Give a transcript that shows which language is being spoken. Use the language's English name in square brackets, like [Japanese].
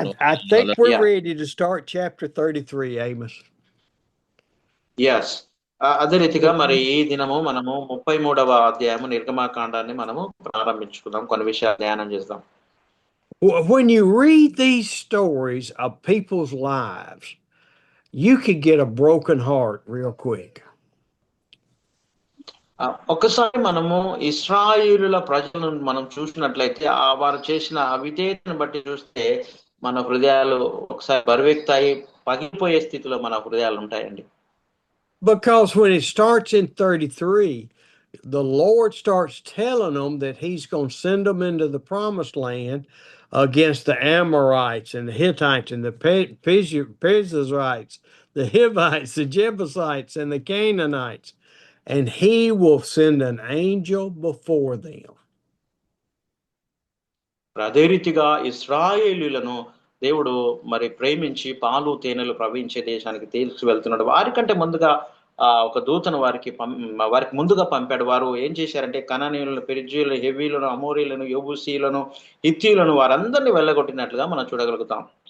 [English] I think we're ready to start chapter 33, Amos. Yes. [Telugu] అదే రీతిగా మరి ఈ దినము మనము 33వ అధ్యాయము నిర్గమకాండాన్ని మనము ప్రారంభించుకుందాం. కొన్ని విషయాలు ధ్యానం చేద్దాం. [English] When you read these stories of people's lives, you could get a broken heart real quick. [Telugu] ఒక్కసారి మనము ఇశ్రాయేలుల ప్రజలను మనం చూసినట్లయితే వారు చేసిన అవిధేయతను బట్టి చూస్తే మన హృదయాలు ఒకసారి బరువెక్తాయి, పగిలిపోయే స్థితిలో మన హృదయాలు ఉంటాయండి. [English] Because when it starts in 33, the Lord starts telling them that he's going to send them into the promised land against the Amorites and the Hittites and the Perizzites, the Hivites, the Jebusites, and the Canaanites, and he will send an angel before them. [Telugu] అదే రీతిగా ఇశ్రాయేలులను దేవుడు మరి ప్రేమించి పాలు తేనెలు ప్రవహించే దేశానికి తీసుకువెళ్తున్నాడు. వారికంటే ముందుగా ఒక దూతను వారికి ముందుగా పంపాడు. వారు ఏం చేశారంటే కనానీయులను, పెరిజ్జీయులను, హెవీలను, అమోరీలను, యెబూసీయులను, హిత్తీయులను వారందరినీ వెళ్ళగొట్టినట్లుగా మనం చూడగలుగుతాం.